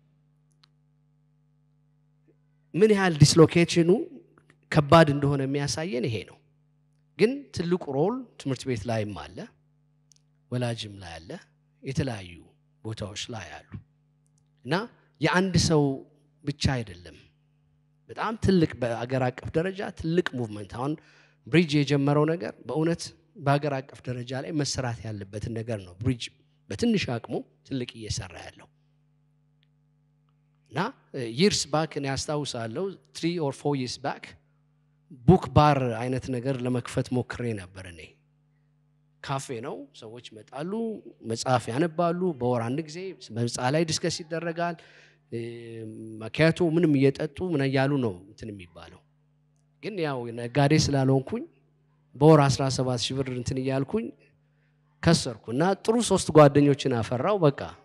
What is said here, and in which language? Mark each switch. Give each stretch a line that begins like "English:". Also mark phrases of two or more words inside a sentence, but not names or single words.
Amharic: ምን ያህል ዲስሎኬሽኑ ከባድ እንደሆነ የሚያሳየን ይሄ ነው ግን ትልቁ ሮል ትምህርት ቤት ላይም አለ ወላጅም ላይ አለ የተለያዩ ቦታዎች ላይ አሉ እና የአንድ ሰው ብቻ አይደለም በጣም ትልቅ በአገር አቀፍ ደረጃ ትልቅ ሙቭመንት አሁን ብሪጅ የጀመረው ነገር በእውነት በአገር አቀፍ ደረጃ ላይ መሰራት ያለበት ነገር ነው ብሪጅ በትንሽ አቅሙ ትልቅ እየሰራ ያለው እና
English: years back
Amharic: እኔ አስታውሳለሁ
English: 3 or 4 years back book bar
Amharic: አይነት ነገር ለመክፈት ሞክሬ ነበር እኔ ካፌ ነው ሰዎች መጣሉ መጽሐፍ ያነባሉ በወር አንድ ጊዜ መጽሐፍ ላይ ዲስከስ ይደረጋል ማኪያቶ ምንም እየጠጡ ምን ያያሉ ነው እንትን የሚባለው ግን ያው ነጋዴ ስላልሆንኩኝ በወር 17,000 ብር እንትን ይያልኩኝ ከሰርኩና ጥሩ 3 ጓደኞችን አፈራው በቃ